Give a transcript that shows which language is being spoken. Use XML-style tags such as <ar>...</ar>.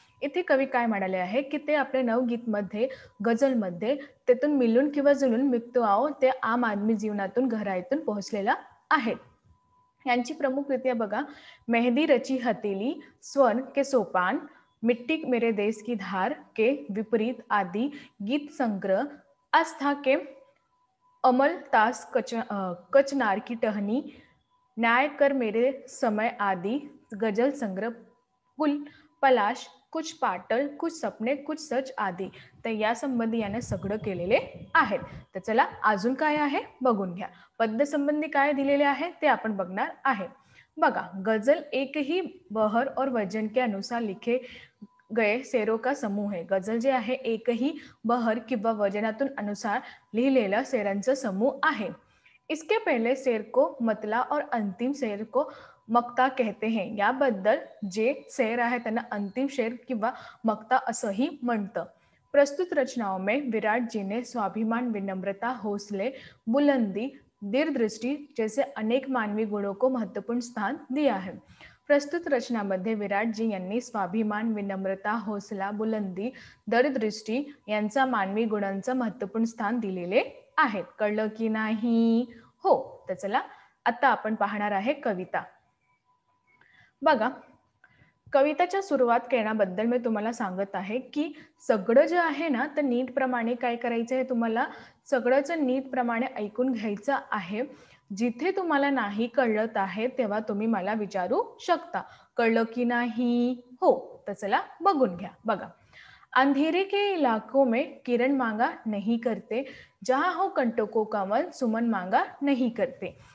<mr>इथे कवी काय म्हणाले आहे की ते आपल्या नवगीतमध्ये गझलमध्ये त्यातून मिळून किंवा जुळून मुक्तियाओं ते आम आदमी जीवनातून गहराईतून पोहोचलेला आहे। यांची प्रमुख कृती बघा, मेहंदी रची हथेली, स्वर्ण के सोपान, मिट्टी मेरे देश की धार के विपरीत आदि गीत संग्रह, आस्था के अमल तास कचनार की टहनी, न्याय कर मेरे समय आदि गजल संग्रह, पुल पलाश, कुछ पाटल, कुछ सपने, कुछ सच आदि। तर या संबंधी याने सगळं केलेले आहेत। तर चला अजून काय आहे बघून घ्या। पद्य संबंधी काय दिलेले आहे ते आपण बघणार आहे।</mr> <hi>बघा, गजल एक ही बहर और वजन के अनुसार लिखे गए शेरों का समूह है।</hi> <mr>गजल जे आहे एक ही बहर किंवा वजनातून अनुसार लिहिलेला शेरांचा समूह आहे।</mr> <hi>इसके पहले शेर को मतला और अंतिम शेर को मक्ता कहते हैं।</hi> <mr>याबद्दल जे शेर आहे त्यांना अंतिम शेर किंवा मक्ता असंही म्हणतं।</mr> <hi>प्रस्तुत रचनाओं में विराट जी ने स्वाभिमान, विनम्रता, हौसले, बुलंदी, दीर्घदृष्टि जैसे अनेक मानवी गुणों को महत्वपूर्ण स्थान दिया है।</hi> <mr>प्रस्तुत रचनामध्ये विराट जी यांनी स्वाभिमान, विनम्रता, हौसला, बुलंदी, दूरदृष्टी यांचा मानवी गुणांचं महत्वपूर्ण स्थान दिलेले आहेत। कळलं की नाही? हो। तर चला आता आपण पाहणार आहे कविता। बघा, कविताच्या सुरुवात करण्याबद्दल मी तुम्हाला सांगत आहे की सगळं जे आहे ना तर नीटप्रमाणे काय करायचं आहे, तुम्हाला सगळंच नीटप्रमाणे ऐकून घ्यायचं आहे। जिथे तुम्हाला नाही कळत आहे तेव्हा तुम्ही मला विचारू शकता, कळलं की नाही? हो। तर चला बघून घ्या।</mr> <hi>बघा, अंधेरे के इलाकों में किरण मांगा नहीं करते, जहां हो कंटकों का वन सुमन मांगा नहीं करते।</hi>